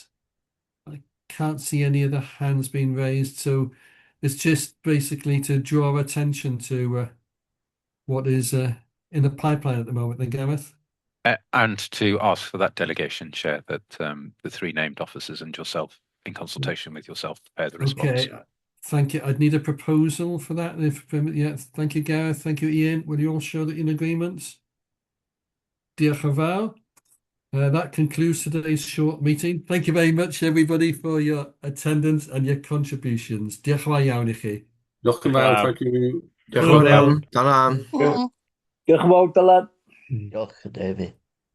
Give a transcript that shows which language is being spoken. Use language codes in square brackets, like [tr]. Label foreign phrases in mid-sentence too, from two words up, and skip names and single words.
[en] I can't see any other hands being raised, so it's just basically to draw attention to what is in the pipeline at the moment, then, Gareth? And to ask for that delegation, Chair, that the three named officers and yourself, in consultation with yourself, prepare the response. Okay, thank you. I'd need a proposal for that. Yeah, thank you, Gareth. Thank you, Ian. Will you all show that in agreement? [cy] Diolch yn fawr. [en] That concludes today's short meeting. Thank you very much, everybody, for your attendance and your contributions. [cy] Diolch yn fawr iawn I chi. Diolch yn fawr, [en] thank you. [cy] Diolch yn fawr iawn. Ta-ra. Diolch yn fawr, Dylan. Diolch, David.